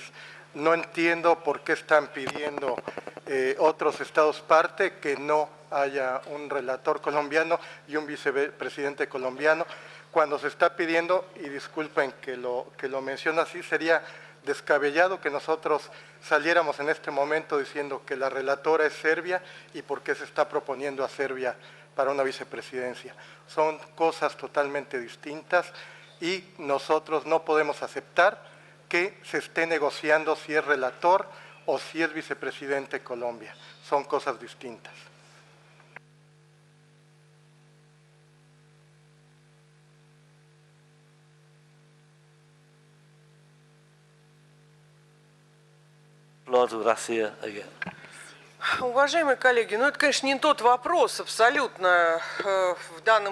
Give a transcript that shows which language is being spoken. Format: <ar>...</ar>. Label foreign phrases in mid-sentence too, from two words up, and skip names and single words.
<es>No entiendo por qué están pidiendo otros estados parte que no haya un relator colombiano y un vicepresidente colombiano, cuando se está pidiendo, y disculpen que lo menciono así, sería descabellado que nosotros saliéramos en este momento diciendo que la relatora es Serbia y por qué se está proponiendo a Serbia para una vicepresidencia. Son cosas totalmente distintas y nosotros no podemos aceptar que se esté negociando si es relator o si es vicepresidente Colombia. Son cosas distintas.</es> <ru>Уважаемые коллеги, ну это, конечно, не тот вопрос абсолютно в данном</ru>